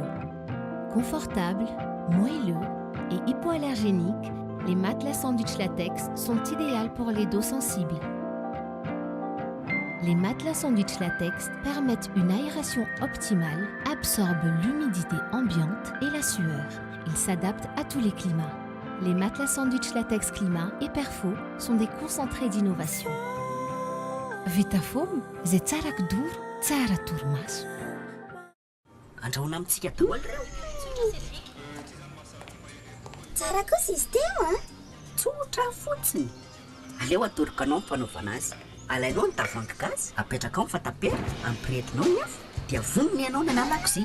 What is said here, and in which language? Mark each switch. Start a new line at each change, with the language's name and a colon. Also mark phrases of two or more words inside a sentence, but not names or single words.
French: Confortables, moelleux et hypoallergéniques, les matelas sandwich latex sont idéaux pour les dos sensibles. Les matelas sandwich latex permettent une aération optimale, absorbent l'humidité ambiante et la sueur. Ils s'adaptent à tous les climats. Les matelas sandwich latex climat et perfo sont des concentrés d'innovation.
Malagasy: Vitafoam, zay tsara kidoro, tsara torimaso. andrahoana amintsika daholo reo. tsara kosa izy teo a tsotra fotsiny. aleo atorokanao ny fanaovana azy. alainao ny tavoahangy gasy apetraka ao ny fatapera ampiretinao ny afo dia vonony ianao ny analakozia.